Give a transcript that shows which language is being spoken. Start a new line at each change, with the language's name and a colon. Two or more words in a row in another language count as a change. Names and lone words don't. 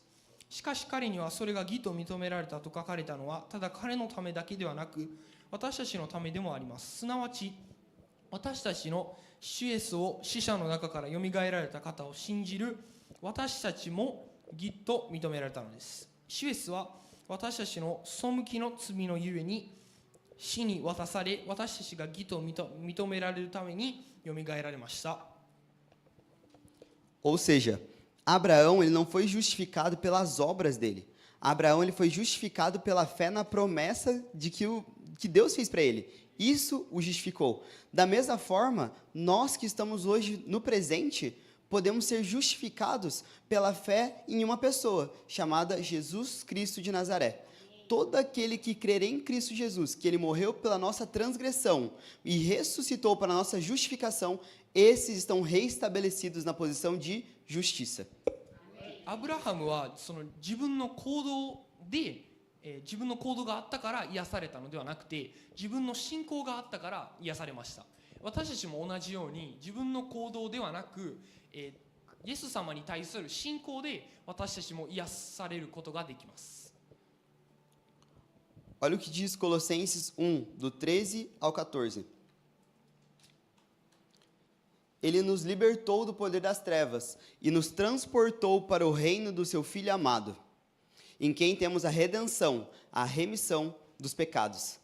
Japanese: しかし彼にはそれが義と認められたと書かれたのはただ彼のためだけではなく私たちのためでもあります。すなわち私たちの主イエスを死者の中からよみがえられた方を信じる私たちも義と認められたのです。主イエスは私たちの背きの罪のゆえに死に渡され、私たちが義と認められるためによみがえられました。
Portuguese: Ou seja, Abraão ele não foi justificado pelas obras dele. Abraão ele foi justificado pela fé na promessa de que Deus fez para ele. Isso o justificou. Da mesma forma, nós que estamos hoje no presente, podemos ser justificados pela fé em uma pessoa, chamada Jesus Cristo de Nazaré. Todo aquele que crer em Cristo Jesus, que ele morreu pela nossa transgressão e ressuscitou para a nossa justificação, esses estão reestabelecidos na posição de justiça.
Japanese: アブラハムはその自分の行動で、自分の行動があったから癒されたのではなくて、自分の信仰があったから癒されました。私たちも同じように自分の行動ではなく、イエス様に対する信仰で私たちも癒されることができます。
Portuguese: Olha o que diz Colossenses 1, do 13 ao 14. Ele nos libertou do poder das trevas e nos transportou para o reino do seu Filho amado, em quem temos a redenção, a remissão dos pecados.